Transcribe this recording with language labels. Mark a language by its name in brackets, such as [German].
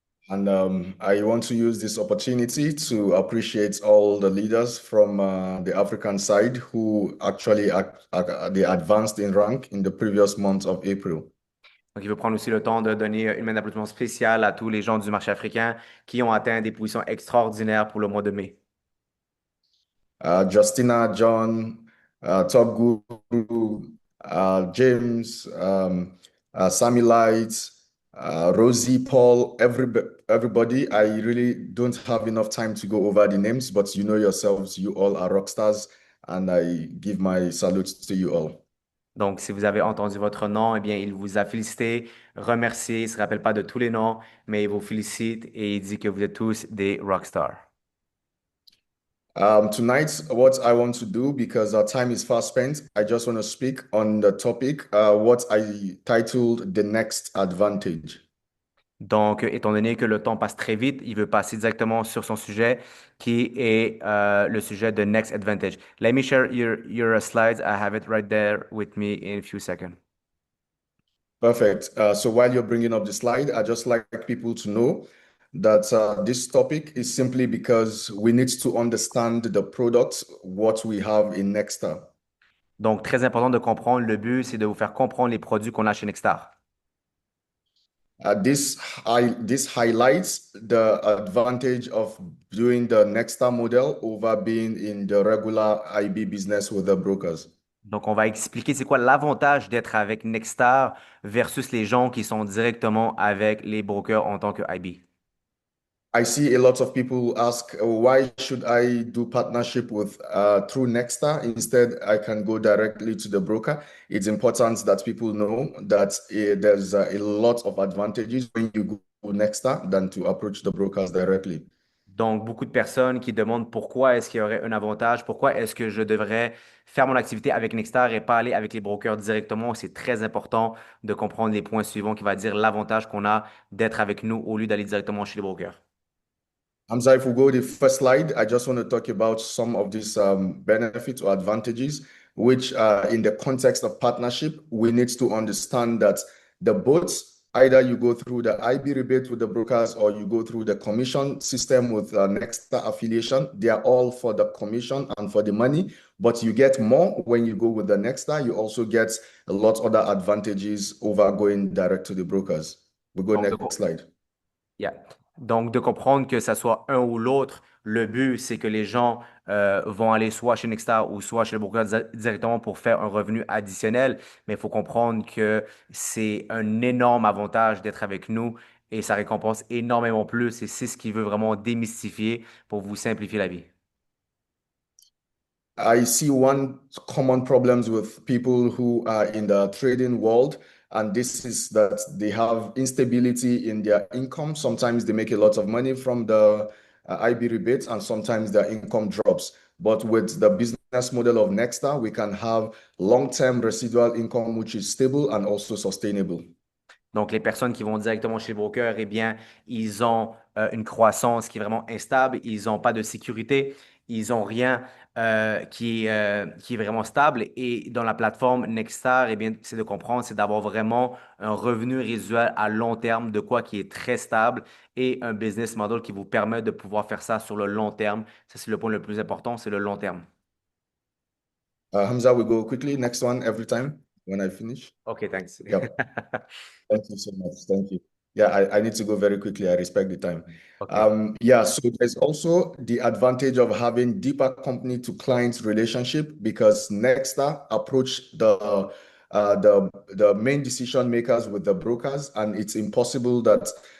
[English] And I want to use this opportunity to appreciate all the leaders from the African side who actually they advanced in rank in the previous month of April. [French] Donc, il veut prendre aussi le temps de donner une main d'applaudissement spéciale à tous les gens du marché africain qui ont atteint des positions extraordinaires pour le mois de mai. [English] Justina, John, Top Guru, James, Sammy Light, Rosie, Paul, everybody. I really don't have enough time to go over the names, but you know yourselves, you all are rock stars, and I give my salute to you all. [French] Donc, si vous avez entendu votre nom, eh bien, il vous a félicité, remercié. Il ne se rappelle pas de tous les noms, mais il vous félicite et il dit que vous êtes tous des rockstars. [English] Tonight, what I want to do, because our time is fast spent, I just want to speak on the topic, what I titled The Next Advantage. [French] Donc, étant donné que le temps passe très vite, il veut passer directement sur son sujet, qui est le sujet de Next Advantage. [English] Let me share your slides. I have it right there with me in a few seconds. Perfect. So while you're bringing up the slide, I just like people to know that this topic is simply because we need to understand the product, what we have in Nexta. [French] Donc, très important de comprendre. Le but, c'est de vous faire comprendre les produits qu'on a chez Nextstar. [English] This highlights the advantage of doing the Nexta model over being in the regular IB business with the brokers. [French] Donc, on va expliquer c'est quoi l'avantage d'être avec Nextstar versus les gens qui sont directement avec les brokers en tant que IB. [English] I see a lot of people ask, why should I do partnership with through Nexta? Instead, I can go directly to the broker. It's important that people know that there's a lot of advantages when you go to Nexta than to approach the brokers directly. [French] Donc, beaucoup de personnes qui demandent pourquoi est-ce qu'il y aurait un avantage, pourquoi est-ce que je devrais faire mon activité avec Nextstar et pas aller avec les brokers directement. C'est très important de comprendre les points suivants qui va dire l'avantage qu'on a d'être avec nous au lieu d'aller directement chez les brokers. [English] Hamza, if we go to the first slide, I just want to talk about some of these benefits or advantages, which in the context of partnership, we need to understand that the boats, either you go through the IB rebate with the brokers or you go through the commission system with Nexta affiliation, they are all for the commission and for the money, but you get more when you go with the Nexta. You also get a lot other advantages over going direct to the brokers. We go [French] Donc, [English] next slide. Yeah. [French] Donc, de comprendre que ça soit un ou l'autre, le but, c'est que les gens vont aller soit chez Nextstar ou soit chez le broker directement pour faire un revenu additionnel. Mais il faut comprendre que c'est un énorme avantage d'être avec nous et ça récompense énormément plus et c'est ce qui veut vraiment démystifier pour vous simplifier la vie. [English] I see one common problems with people who are in the trading world, and this is that they have instability in their income. Sometimes they make a lot of money from the IB rebates, and sometimes their income drops. But with the business model of Nexta, we can have long-term residual income, which is stable and also sustainable. [French] Donc, les personnes qui vont directement chez le broker, eh bien, ils ont une croissance qui est vraiment instable, ils n'ont pas de sécurité, ils n'ont rien qui est vraiment stable. Et dans la plateforme Nextstar, eh bien, c'est de comprendre, c'est d'avoir vraiment un revenu résiduel à long terme, de quoi qui est très stable et un business model qui vous permet de pouvoir faire ça sur le long terme. Ça, c'est le point le plus important, c'est le long terme. [English] Hamza, we go quickly. Next one every time when I finish. OK, thanks. Yep. Thank you so much. Thank you. Yeah, I need to go very quickly. I respect the time. OK. Yeah, so there's also the advantage of having deeper company to client relationship because Nexta approach the main decision makers with the brokers, and it's impossible that